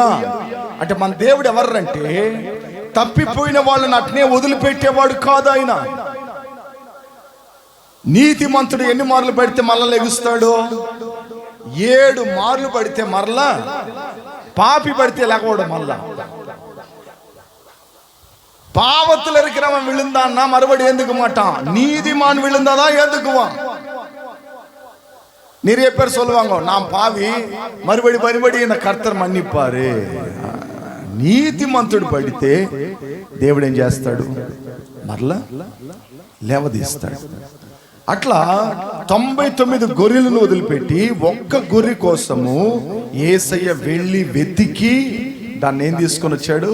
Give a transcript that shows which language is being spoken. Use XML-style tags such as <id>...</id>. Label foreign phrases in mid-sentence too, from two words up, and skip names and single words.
<te>అంటే మన దేవుడు ఎవరంటే తప్పిపోయిన వాళ్ళని అట్నే వదిలిపెట్టేవాడు కాదు ఆయన. నీతిమంతుడు ఎన్ని మార్లు పడితే మరలా లెగుస్తాడు? 7 మార్లు పడితే మరలా, పాపి పడితే లేకపోవడం మరలా.</te> <ta>பாவத்தில் இருக்கிறவன் விழுந்தான்னா மறுபடி எழுந்துக்க மாட்டான். நீதிமான் விழுந்தாதா எழுந்துக்குவான். நிறைய பேர் சொல்லுவாங்க, நான் பாவி, மறுபடி என்ன கர்த்தர் మన్నిపారు.</ta> <te>నీతిమంతుడు పడితే దేవుడు ఏం చేస్తాడు? మరలా లేవదీస్తాడు. అట్లా 99 గొర్రెలను వదిలిపెట్టి ఒక్క గొర్రె కోసము యేసయ్య వెళ్ళి వెతికి దాన్ని ఏం తీసుకొని వచ్చాడు?</te>